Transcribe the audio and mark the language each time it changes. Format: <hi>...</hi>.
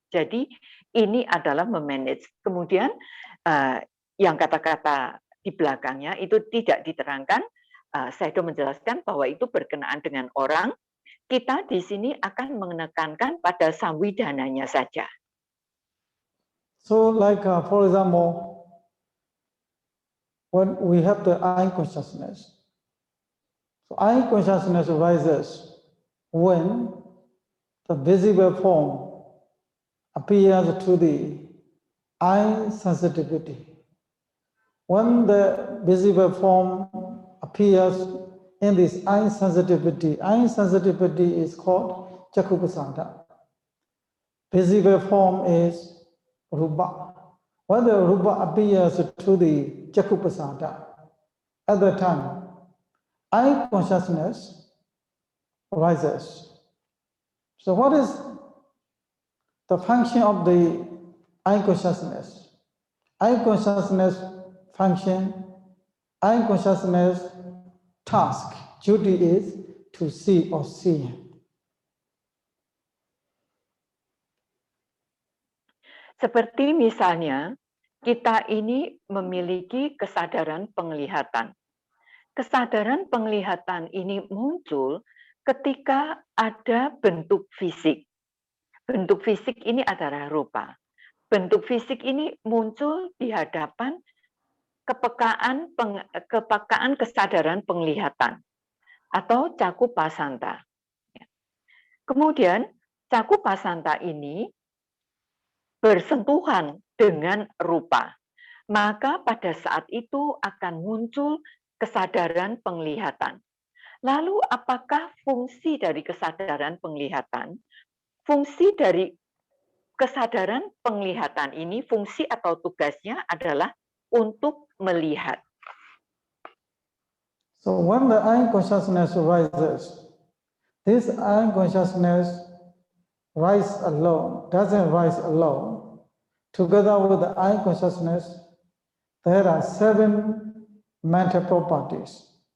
<id>Jadi ini adalah memanage. Kemudian yang kata-kata di belakangnya itu tidak diterangkan. Saya sudah menjelaskan bahwa itu berkenaan dengan orang. Kita di sini akan menekankan pada samvidhananya saja.</id> <en>So like for example, when we have the eye consciousness, so eye consciousness arises when the visible form appears to the eye sensitivity. When the visible form appears in this eye sensitivity is called Chakupasada. Visible form is Rupa. When the Rupa appears to the Chakupasada, at that time, eye consciousness arises. So what is the function of the eye consciousness? Eye consciousness function, eye consciousness task, duty is to see or see.</en> <id>Seperti misalnya, kita ini memiliki kesadaran penglihatan. Kesadaran penglihatan ini muncul ketika ada bentuk fisik. Bentuk fisik ini adalah rupa. Bentuk fisik ini muncul di hadapan kepekaan kesadaran penglihatan atau cakupasanta. Kemudian cakupasanta ini bersentuhan dengan rupa. Maka pada saat itu akan muncul kesadaran penglihatan. Lalu apakah fungsi dari kesadaran penglihatan? Fungsi dari kesadaran penglihatan ini, fungsi atau tugasnya adalah untuk melihat.</id> <en>So when the eye consciousness arises, this eye consciousness doesn't rise alone. Together with the eye consciousness, there are 7 mental properties.</en>